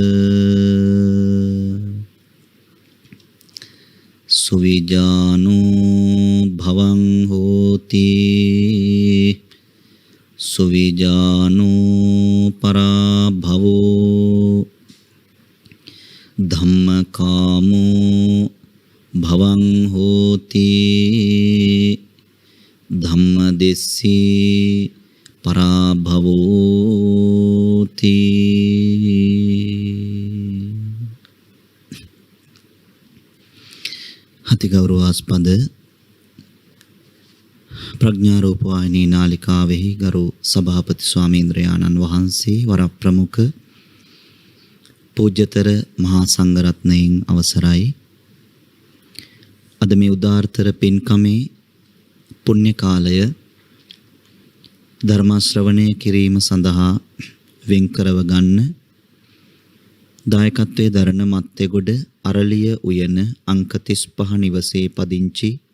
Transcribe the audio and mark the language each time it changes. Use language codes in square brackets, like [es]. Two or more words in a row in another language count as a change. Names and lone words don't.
[pi] සුවිජානෝ භවං හෝති සුවිජානෝ පරාභවෝ ධම්මකාමෝ භවං හෝති ධම්මදෙස්සී පරාභවෝති. [si] අතිගෞරවාස්පද ප්‍රඥාරූප වාහිනී නාලිකාවෙහි ගරු සභාපති ස්වාමීන්ද්‍රයාණන් වහන්සේ වරප්‍රමුඛ පූජ්‍යතර මහා සංඝරත්නයන් අවසරයි. අද මේ උදාාරතර පින්කමේ පුණ්‍ය කාලය ධර්ම ශ්‍රවණය කිරීම සඳහා වෙන් කරව ගන්න දායකත්වයේ දරන මත්තේගොඩ අරලිය උයන අංක 35 නිවසේ පදිංචි